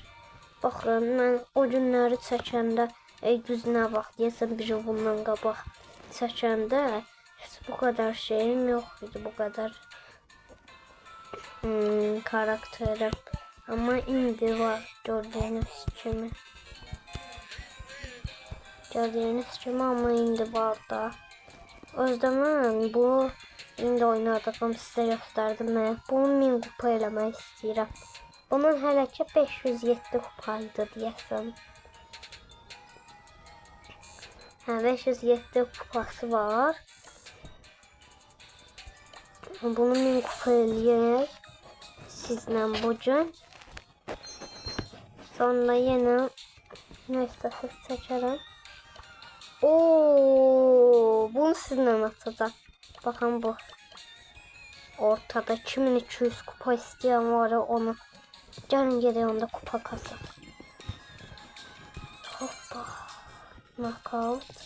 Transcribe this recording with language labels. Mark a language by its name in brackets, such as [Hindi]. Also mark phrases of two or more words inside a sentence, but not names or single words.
[Azerbaijani] Baxın, mən o günləri çəkəndə düzünə bax deyəsən bir bundan qabaq çəkəndə heç bu qədər şeyim yox idi, bu qədər karakterim. Amma indi var gördüyünüz kimi. [Turkish] Gördüğünüz gibi ama indi var da. O zaman bu indi oynadığım size gösterdim ben. [Azerbaijani] Bunu 1000 kupa eləmək istəyirəm. Bunun hələ ki 507 kupaydı deyəsən. Hə 507 kupası var. Bunu 1000 kupa eləyək sizlə bugün. Sonra yenə neyse çəkərəm. [Turkish] Oo, bunu sizinle atacağım. Bakın bu. Ortada kimin 200 kupa isteyen var ya onu. Gelin geliyor onda kupa kasa. Hoppa. Knockout.